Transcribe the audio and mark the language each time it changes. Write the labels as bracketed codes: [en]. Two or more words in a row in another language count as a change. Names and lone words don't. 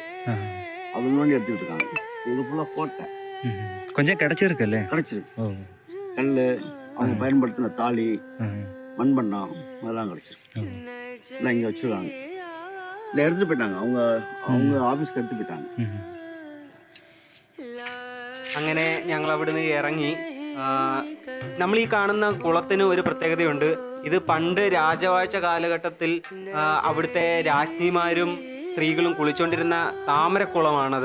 [ta] அது நோண்டி எடுத்துக்கிட்டு இருக்காங்க. இது ஃபுல்லாக கோட்டை. கொஞ்சம் கிடைச்சிருக்குல்ல? கிடைச்சிருக்கு. கல், அவங்க பயன்படுத்தின தாலி, மண்பண்ணம் அதெல்லாம் கிடைச்சிருக்கு. இல்லை இங்கே வச்சுருக்காங்க. இல்லை எடுத்துகிட்டு போயிட்டாங்க. அவங்க ஆஃபீஸ்க்கு எடுத்து போயிட்டாங்க. [ml] അങ്ങനെ ഞങ്ങൾ അവിടുന്ന് ഇറങ്ങി. നമ്മൾ ഈ കാണുന്ന കുളത്തിന് ഒരു പ്രത്യേകതയുണ്ട്. ഇത് പണ്ട് രാജവാഴ്ച കാലഘട്ടത്തിൽ അവിടുത്തെ രാജ്ഞിമാരും സ്ത്രീകളും കുളിച്ചുകൊണ്ടിരുന്ന താമരക്കുളമാണത്.